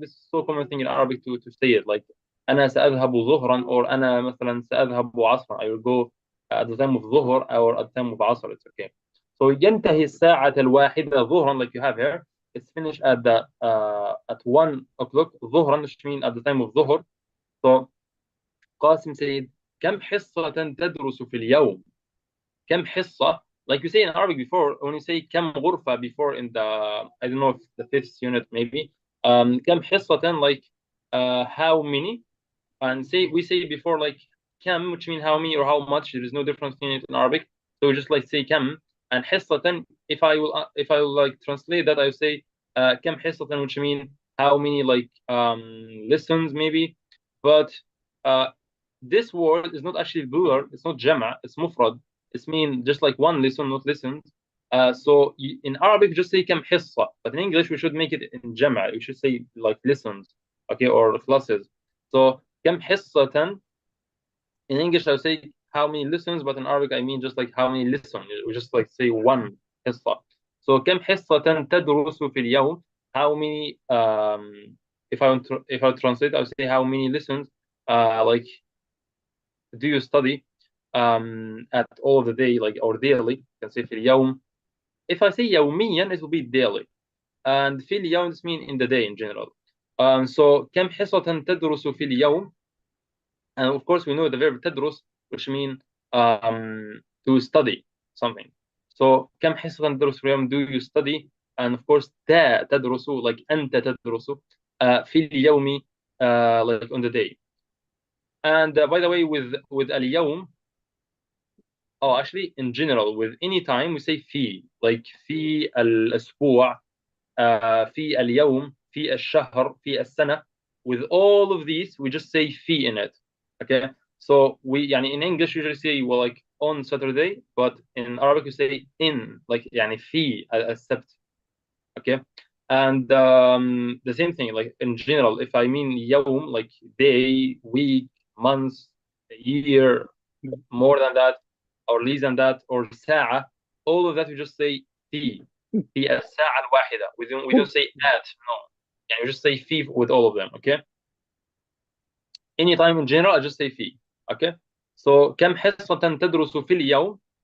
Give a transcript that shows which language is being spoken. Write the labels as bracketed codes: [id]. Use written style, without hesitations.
[en] This is so common thing in Arabic to say it, like [ar] أنا سأذهب ظهرا, [en] or [ar] أنا مثلا سأذهب عصرا. [en] I will go at the time of dhuhr or at the time of asr. It's okay. So [ar] ينتهي الساعة الواحدة ظهرا, [en] like you have here. It's finished at the at 1 o'clock ظهرا, which means at the time of dhuhr. [ar] So قاسم said كم حصة تدرس في اليوم? كم حصة? [en] Like you say in Arabic before, when you say [ar] كم غرفة [en] before in the, I don't know if the 5th unit maybe, [ar] كم حصة, [en] like how many, and we say before like كم, which means how many or how much. There is no difference in it in Arabic, so we just like say كم. And حصة, if I will like translate that, I will say [ar] كم حصة, [en] which means how many like lessons maybe. But this word is not actually plural, it's not jama', it's mufrad. It's mean just like one lesson, not lessons. So in Arabic, just say [ar] كم حصة, [en] but in English we should make it in جمع. We should say like lessons, okay, or classes. [ar] So كم حصة. [en] In English, I would say how many lessons, but in Arabic, I mean just like how many lessons. We just like say one حصة. [ar] So كم حصة تدرس في اليوم? [en] How many? If I translate, I would say how many lessons? Like do you study at all of the day, like or daily? You can say [ar] في اليوم. [en] If I say يوميا, it will be daily. And [ar] في اليوم [en] this means in the day in general. [ar] So كم حصة تدرس في اليوم? [en] And of course, we know the verb تدرس, which means to study something. [ar] So كم حصة تدرس في اليوم? [en] Do you study? And of course, تدرس, like [ar] أنت تدرس في اليوم, [en] like on the day. And by the way, with اليوم, oh, actually, in general, with any time, we say في, like [ar] في الأسبوع, في اليوم, في الشهر, في السنة. [en] With all of these, we just say في in it. Okay, so we يعني in English usually say well like on Saturday, but in Arabic we say in, like [ar] يعني في السبت. [en] Okay, and the same thing like in general, if I mean يوم like day, week, month, year, more than that or less than that, or ساعة, all of that we just say [ar] في الساعة الواحدة. [en] We don't say at, no, يعني we just say في with all of them. Okay, anytime in general I just say في. [ar] Okay, so كم حصة تدرس في اليوم?